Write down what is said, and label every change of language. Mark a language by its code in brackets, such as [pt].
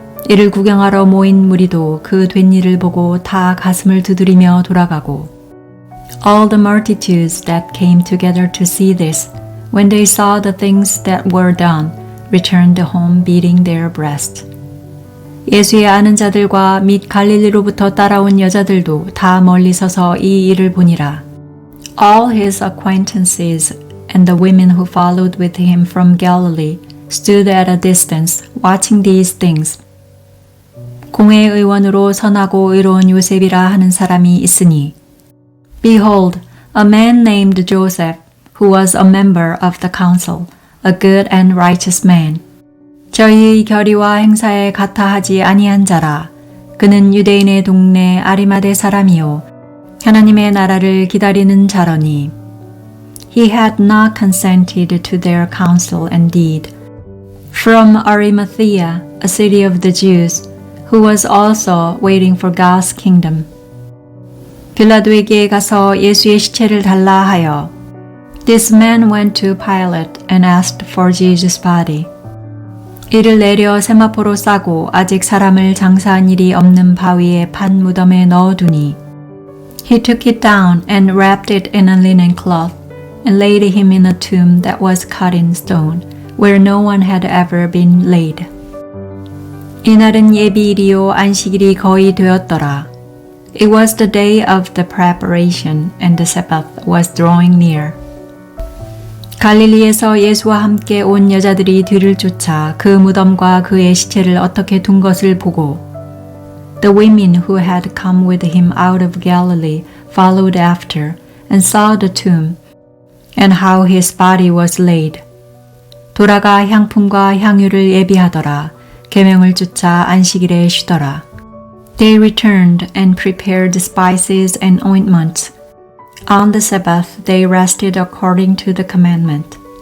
[ko] 이를 구경하러 모인 무리도 그 된 일을 보고 다 가슴을 두드리며 돌아가고 [en] All the multitudes that came together to see this, when they saw the things that were done, returned home beating their breasts. [ko] 예수의 아는 자들과 및 갈릴리로부터 따라온 여자들도 다 멀리 서서 이 일을 보니라. [en] All his acquaintances and the women who followed with him from Galilee stood at a distance, watching these things. [ko] 공회 의원으로 선하고 의로운 요셉이라 하는 사람이 있으니 [en] Behold, a man named Joseph, who was a member of the council, a good and righteous man. [ko] 저희의 결의와 행사에 같아하지 아니한 자라. 그는 유대인의 동네 아리마대 사람이요 하나님의 나라를 기다리는 자러니. [en] He had not consented to their counsel and deed. From Arimathea, a city of the Jews, who was also waiting for God's kingdom. [ko] 빌라도에게 가서 예수의 시체를 달라 하여 [en] This man went to Pilate and asked for Jesus' body. [ko] 이를 내려 세마포로 싸고 아직 사람을 장사한 일이 없는 바위에 판 무덤에 넣어두니 [en] He took it down and wrapped it in a linen cloth and laid him in a tomb that was cut in stone, where no one had ever been laid. [ko] 이날은 예비일이요 안식일이 거의 되었더라. [en] It was the day of the preparation, and the Sabbath was drawing near. [ko] 갈릴리에서 예수와 함께 온 여자들이 뒤를 쫓아 그 무덤과 그의 시체를 어떻게 둔 것을 보고 [en] The women who had come with him out of Galilee followed after and saw the tomb and how his body was laid. [ko] 돌아가 향품과 향유를 예비하더라. 계명을 쫓아 안식일에 쉬더라. [en] They returned and prepared spices and ointments. On the Sabbath they rested according to the commandment.